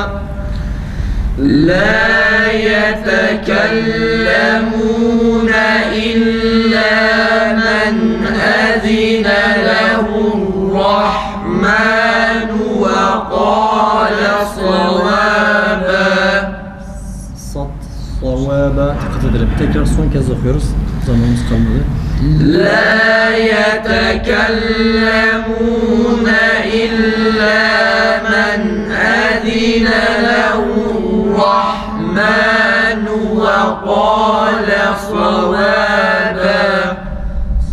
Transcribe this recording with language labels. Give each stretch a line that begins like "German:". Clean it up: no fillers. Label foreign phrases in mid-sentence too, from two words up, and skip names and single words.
Arabic: لا يتكلمون إلا من أذن له الرحمن وقال صوابا.
Turkish: Sat, savaba. Dikkat edelim. Tekrar son kez okuyoruz. Zamanımız kalmadı.
Arabic: لا يتكلمون إلا من أذن له الرحمن وقال صوابا.